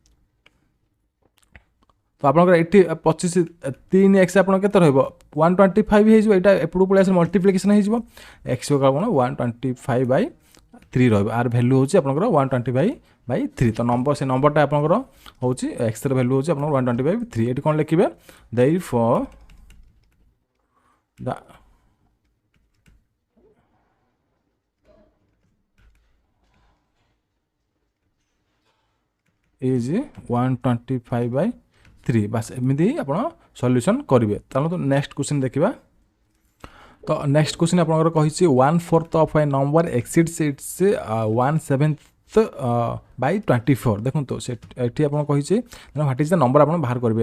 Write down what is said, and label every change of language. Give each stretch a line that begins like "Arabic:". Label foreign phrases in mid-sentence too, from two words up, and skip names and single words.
Odia: ତ ଆପଣଙ୍କର ଏଠି 25 3x ଆପଣ କେତେ ରହିବ 125 ହେଇଯିବ। ଏଇଟା ଏପଟକୁ ପଳେଇ ଆସିଲେ ମଲ୍ଟିପ୍ଲିକେସନ୍ ହେଇଯିବ x କ'ଣ 125/3 ରହିବ। ଆର ଭ୍ୟାଲୁ ହେଉଛି ଆପଣଙ୍କର 125/3। ତ ନମ୍ବର ସେ ନମ୍ବରଟା ଆପଣଙ୍କର ହେଉଛି ଏକ୍ସର ଭ୍ୟାଲୁ ହେଉଛି ଆପଣଙ୍କର 125/3। ଏଠି କ'ଣ ଲେଖିବେ
English: therefore the is
Odia: 125/3 ବାସ୍ ଏମିତି ଆପଣ ସଲ୍ୟୁସନ୍ କରିବେ। ଚାଲନ୍ତୁ
English: next question
Odia: ଦେଖିବା। ତ
English: next question
Odia: ଆପଣଙ୍କର କହିଛି
English: 1/4 of a number exceeds its 1/7 by 24.
Odia: ଦେଖନ୍ତୁ ସେ ଏଠି ଆପଣ କହିଛି
English: what is the number
Odia: ଆପଣ ବାହାର କରିବେ।